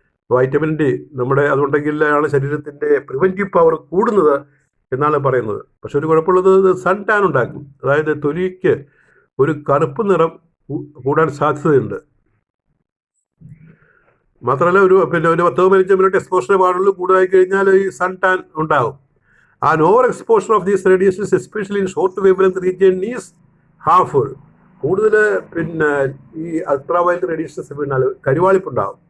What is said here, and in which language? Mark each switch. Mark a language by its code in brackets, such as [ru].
[ml] Vitamin D നമ്മുടെ അതുകൊണ്ടെങ്കിലാണ് ശരീരത്തിൻ്റെ preventive power കൂടുന്നത് എന്നാണ് പറയുന്നത്. പക്ഷെ ഒരു കുഴപ്പമുള്ളത് സൺ ടാൻ ഉണ്ടാക്കും. അതായത് തൊലിക്ക് ഒരു കറുപ്പ് നിറം കൂടാൻ സാധ്യതയുണ്ട്. മാത്രമല്ല ഒരു 10-15 മിനിറ്റ് എക്സ്പോഷർ പാടുള്ളൂ. കൂടുതലായി കഴിഞ്ഞാൽ ഈ സൺ ടാൻ ഉണ്ടാകും. [en] An overexposure of these radiations, especially in short wavelength region, is harmful. [ml] കൂടുതൽ ഈ അൾട്രാവയലറ്റ് റേഡിയേഷൻസ് പിന്നാൽ കരുവാളിപ്പുണ്ടാകും.